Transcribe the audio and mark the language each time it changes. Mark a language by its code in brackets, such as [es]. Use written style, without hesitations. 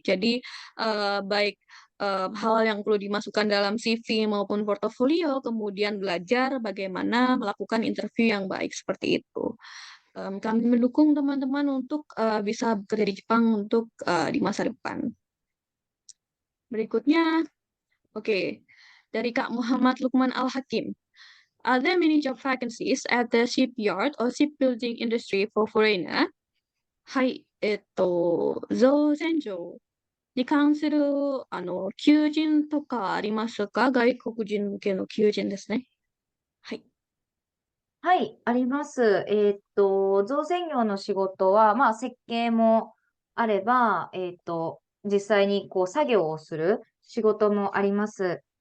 [id] Jadi baik hal yang perlu dimasukkan dalam CV maupun portofolio, kemudian belajar bagaimana melakukan interview yang baik seperti itu. Kami mendukung teman-teman untuk bisa bekerja di Jepang untuk di masa depan. Berikutnya, oke, dari Kak Muhammad Lukman Al-Hakim. [en] Are there many job vacancies at the shipyard or shipbuilding industry for foreigner? [ja] はい、造船業に関する求人とかありますか？外国人向けの求人ですね。はい。はい、あります。造船業の仕事は、まあ、設計もあれば、実際にこう作業をする仕事もあります。